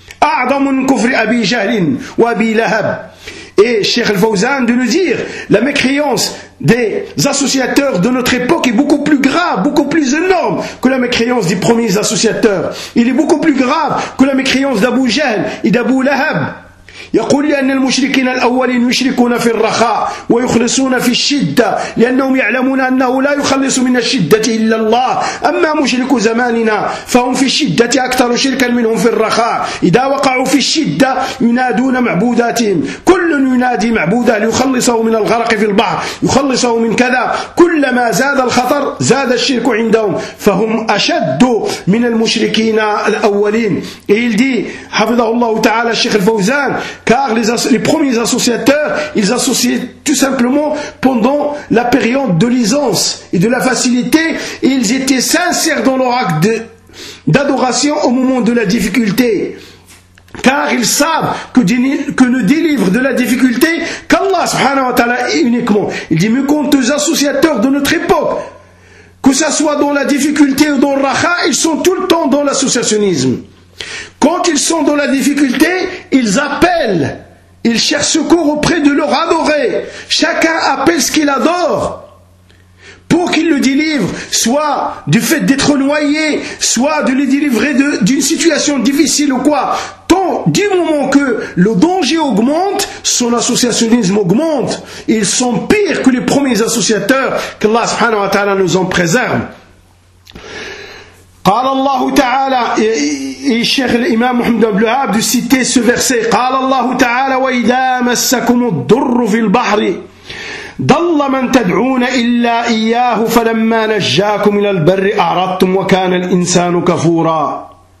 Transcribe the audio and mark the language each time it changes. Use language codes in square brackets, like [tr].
[ar] أعظم من كفر أبي جهل وأبي لهب. [fr] Et Cheikh Al-Fawzan de nous dire, la mécréance des associateurs de notre époque est beaucoup plus grave, beaucoup plus énorme que la mécréance des premiers associateurs. Il est beaucoup plus grave que la mécréance d'Abu Jahl et d'Abu Lahab. [ar] يقول لأن المشركين الأولين يشركون في الرخاء ويخلصون في الشدة لأنهم يعلمون أنه لا يخلص من الشدة إلا الله. أما مشرك زماننا فهم في الشدة أكثر شركا منهم في الرخاء. إذا وقعوا في الشدة ينادون معبوداتهم، كل ينادي معبودة ليخلصه من الغرق في البحر، يخلصه من كذا. كلما زاد الخطر زاد الشرك عندهم، فهم أشد من المشركين الأولين. [fr] إيل دي [ar] حفظه الله تعالى الشيخ الفوزان. [fr] Car les premiers associateurs, ils associaient tout simplement pendant la période de l'aisance et de la facilité, et ils étaient sincères dans leur acte d'adoration au moment de la difficulté. Car ils savent que ne délivre de la difficulté qu'Allah subhanahu wa ta'ala uniquement. Il dit, mais quant aux associateurs de notre époque, que ce soit dans la difficulté ou dans le racha, ils sont tout le temps dans l'associationnisme. Quand ils sont dans la difficulté, ils appellent, ils cherchent secours auprès de leur adoré. Chacun appelle ce qu'il adore pour qu'il le délivre, soit du fait d'être noyé, soit de le délivrer d'une situation difficile ou quoi. Tant du moment que le danger augmente, son associationnisme augmente. Ils sont pires que les premiers associateurs, qu'Allah subhanahu wa ta'ala nous en préserve. [ar] قال الله تعالى الشيخ الإمام محمد بن الوهاب [fr] دسيتي سو فيرسي [ar] قال الله تعالى وإذا مسكم الضر في البحر ضل من تدعون إلا إياه فلما نجاكم إلى البر أعرضتم وكان الإنسان كفورا.